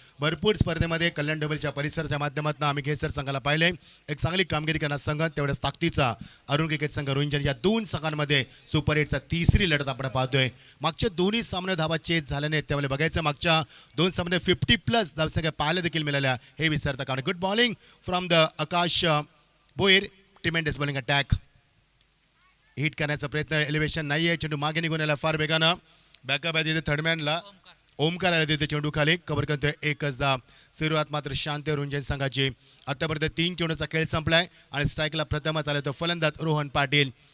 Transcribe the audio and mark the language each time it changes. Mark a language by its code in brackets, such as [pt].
[mr] भरपूर स्पर्धेमध्ये कल्याण डोंबिवलीच्या परिसराच्या माध्यमातून आम्ही घेसर संघाला पाहिले एक चांगली कामगिरी करणारा संघ, तेवढ्याच ताकदीचा अरुण क्रिकेट संघ रोहिंजन या 2 संघांमध्ये सुपर 8चा तिसरी लढत आपण पाहतोय। मागच्या दोन्ही सामने धावा चेज झाल्या नाहीत, त्यामुळे बघायचं मागच्या 2 सामने 50+ धावसंख्या पाहायला देखील मिळाल्या, हे विसरता कामा। [en] Good bowling from the Akash Bhoyar, tremendous bowling attack. [mr] Hit करण्याचा प्रयत्न, एलिव्हेशन नाही आहे, चेंडू मागे निघून आला फार वेगानं। बॅकअप आहे तिथे थर्डमॅनला, ओमकार आला तिथे चेंडू खाली, कव्हर करतोय 1 धाव। सुरुवात मात्र शांत रोहिंजन संघाची। आतापर्यंत 3 चेंडूचा खेळ संपलाय आणि स्ट्राईकला प्रथमच आला तो फलंदाज रोहन पाटील।